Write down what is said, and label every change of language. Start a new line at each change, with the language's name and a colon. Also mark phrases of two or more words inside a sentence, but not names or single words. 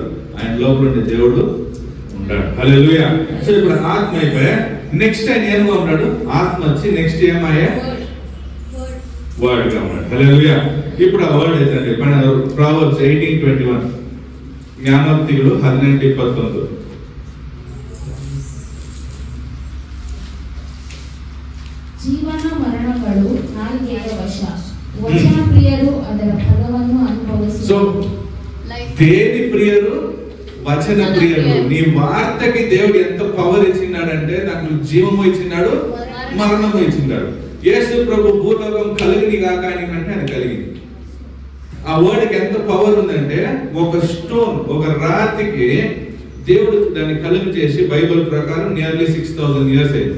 Telugu: ఆయన లోపల ఉండే దేవుడు ఉంటాడు. హల్లెలూయా. సో ఇప్పుడు ఆత్మ అయిపోయా, నెక్స్ట్ ఆయన ఏమో ఉన్నాడు? ఆత్మ వచ్చి నెక్స్ట్ ఏమయ్యా? వర్డ్ గా ఉన్నాడు. హల్లెలూయా. ఇప్పుడు ఆ వర్డ్ ఏంటంటే మన ప్రావర్బ్స్ 18:21, జ్ఞానోక్తిಗಳು 18:19.
Kannada: ಜೀವನ ಮರಣಗಳು ನಾಲಿಗೆಯ ವಶ, ವಚನ ಪ್ರಿಯರು ಅದರ ಫಲವನ್ನು ಅನುಭವಿಸುವರು.
Telugu: సో దేని ప్రియరు? వచన ప్రియరు. నీ వార్తకి దేవుడు ఎంత పవర్ ఇచ్చినాడంటే నాకు జీవము ఇచ్చినాడు, మరణము ఇచ్చినాడు. యేసు ప్రభు భూలోకం కలిగిని కాక అంటే అది కలిగింది. ఆ వర్డ్కి ఎంత పవర్ ఉందంటే ఒక స్టోన్, ఒక రాతికి దేవుడు దాన్ని కలుగు చేసి బైబిల్ ప్రకారం నియర్లీ 6000 years అయింది.